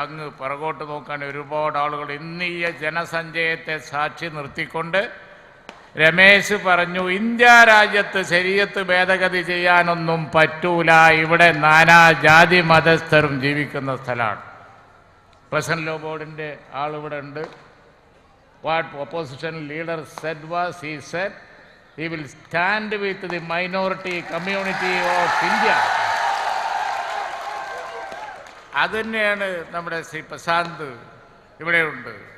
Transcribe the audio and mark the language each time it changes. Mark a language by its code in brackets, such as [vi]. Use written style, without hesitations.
[ml] അങ്ങ് പുറകോട്ട് നോക്കാൻ ഒരുപാട് ആളുകൾ. ഇന്ന് ഈ ജനസഞ്ചയത്തെ സാക്ഷി നിർത്തിക്കൊണ്ട് രമേശ് പറഞ്ഞു, ഇന്ത്യ രാജ്യത്ത് ശരീഅത്ത് ഭേദഗതി ചെയ്യാനൊന്നും പറ്റൂല, ഇവിടെ നാനാജാതി മതസ്ഥരും ജീവിക്കുന്ന സ്ഥലമാണ്. പേഴ്സണൽ ലോ ബോർഡിൻ്റെ ആളിവിടെ ഉണ്ട്. [en] What opposition leader said was, he said he will stand with the minority community of India. [ml] അതുതന്നെയാണ് നമ്മുടെ ശ്രീ പ്രശാന്ത് ഇവിടെയുണ്ട്.